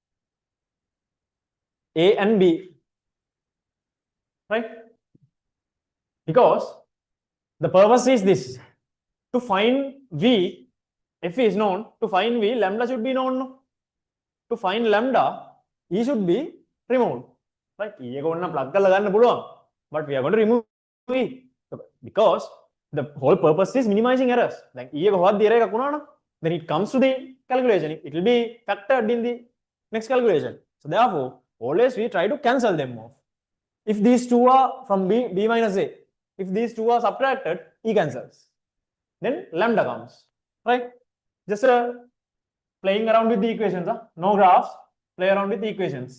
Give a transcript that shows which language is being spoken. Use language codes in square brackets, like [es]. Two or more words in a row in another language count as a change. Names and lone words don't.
[en] A and B, right? Because the purpose is this: to find V, F is known. To find V, lambda should be known. To find lambda, E should be removed, right? [si] E එක ඕන්න plug කරලා ගන්න පුළුවන්, [en] but we are going to remove E because the whole purpose is minimizing errors. [si] Like E එක හොවත් error එකක් වුණා නම්, [en] then it comes to the calculation. It will be factored in the next calculation. So therefore, always we try to cancel them off. If these two are from B minus A, if these two are subtracted, E cancels. Then lambda comes, right? Just playing around with the equations, no graphs, play around with the equations.